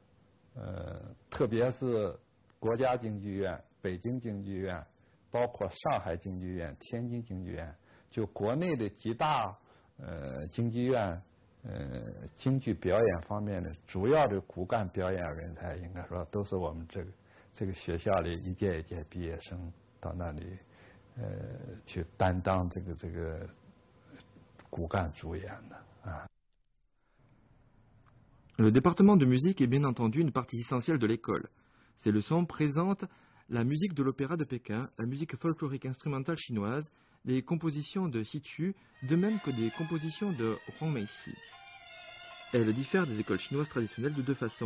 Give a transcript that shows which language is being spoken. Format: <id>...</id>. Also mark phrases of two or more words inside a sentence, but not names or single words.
<zh>特别是国家京剧院、北京京剧院，包括上海京剧院、天津京剧院，就国内的几大京剧院，京剧表演方面的主要的骨干表演人才，应该说都是我们这个学校里一届一届毕业生到那里去担当这个骨干主演的啊。</zh> <fr>Le département de musique est bien entendu une partie essentielle de l'école. Ces leçons présentent la musique de l'opéra de Pékin, la musique folklorique instrumentale chinoise, les compositions de Xi Tu, de même que des compositions de Huang Meixi. Elles diffèrent des écoles chinoises traditionnelles de deux façons.</fr>